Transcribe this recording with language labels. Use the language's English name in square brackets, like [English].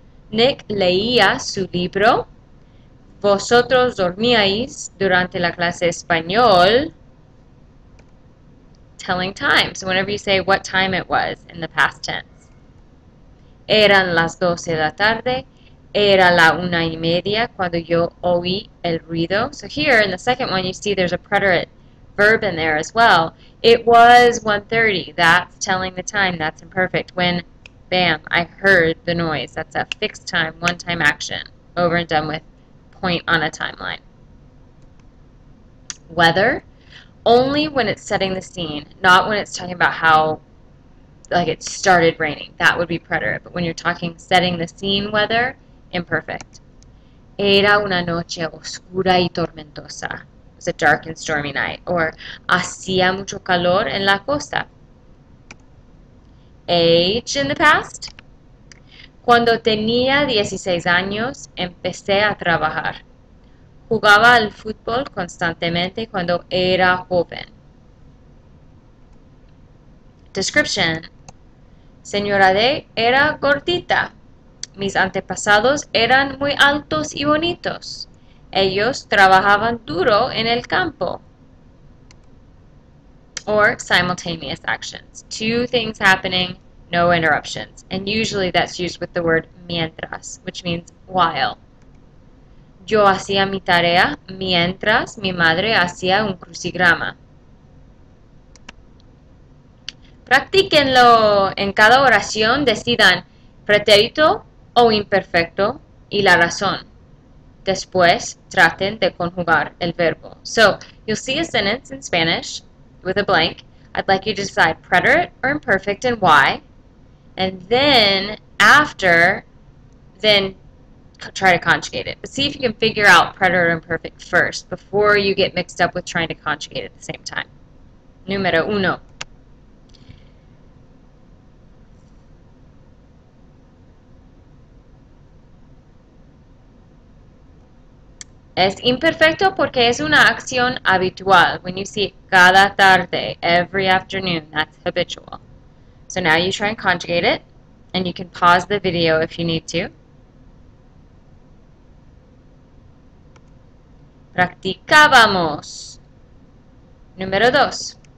[Spanish] Nick leía su libro. Vosotros dormíais durante la clase español. [English] Telling time. So whenever you say what time it was in the past tense. [Spanish] Eran las 12 de la tarde. Era la 1:30 cuando yo oí el ruido. [English] So here in the second one you see there's a preterite verb in there as well. It was 1:30. That's telling the time. That's imperfect. When, bam, I heard the noise. That's a fixed time, one-time action. Over and done with. Point on a timeline. Weather, only when it's setting the scene, not when it's talking about how, like, it started raining. That would be preterite. But when you're talking setting the scene weather, imperfect. [Spanish] Era una noche oscura y tormentosa. [English] It was a dark and stormy night. [Spanish] Or hacía mucho calor en la costa. [English] Age in the past. [Spanish] Cuando tenía 16 años, empecé a trabajar. Jugaba al fútbol constantemente cuando era joven. Description. Señora D era gordita. Mis antepasados eran muy altos y bonitos. Ellos trabajaban duro en el campo. [English] Or simultaneous actions. 2 things happening, no interruptions. And usually that's used with the word mientras, which means while. [Spanish] Yo hacía mi tarea mientras mi madre hacía un crucigrama. Practíquenlo. En cada oración decidan pretérito o imperfecto y la razón. Después, traten de conjugar el verbo. [English] So, you'll see a sentence in Spanish with a blank. I'd like you to decide preterite or imperfect and why. And then, after, then try to conjugate it. But see if you can figure out preterite or imperfect first before you get mixed up with trying to conjugate at the same time. [Spanish] Número uno. Es imperfecto porque es una acción habitual. [English] When you see it cada tarde, every afternoon, that's habitual. So now you try and conjugate it, and you can pause the video if you need to. [Spanish] Practicábamos. Número dos.